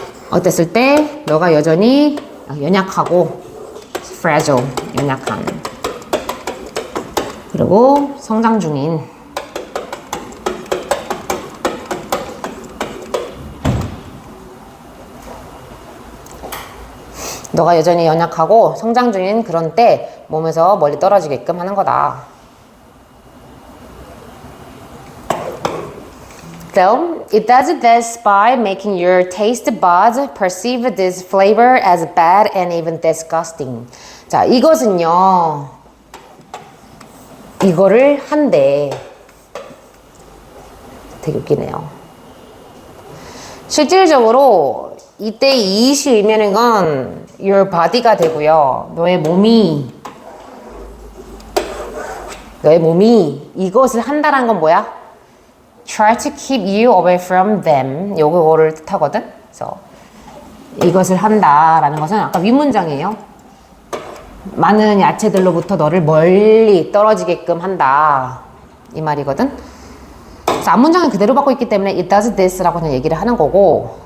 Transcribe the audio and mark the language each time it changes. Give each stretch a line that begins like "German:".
Korean: 어땠을 때 너가 여전히 연약하고 fragile, 연약한, 그리고 성장 중인, 너가 여전히 연약하고 성장 중인 그런 때 몸에서 멀리 떨어지게끔 하는 거다.
English: So, it does this by making your taste buds perceive this flavor as bad and even disgusting.
Korean: 자, 이것은요, 이거를 한대. 되게 웃기네요. 실질적으로 이때 이것이 의미하는 건 your body가 되고요. 너의 몸이 이것을 한다는 건 뭐야?
English: Try to keep you away from them.
Korean: 요거를 뜻하거든. 그래서 이것을 한다라는 것은 아까 윗문장이에요. 많은 야채들로부터 너를 멀리 떨어지게끔 한다. 이 말이거든. 그래서 앞문장은 그대로 받고 있기 때문에
English: it does this
Korean: 라고 그냥 얘기를 하는 거고.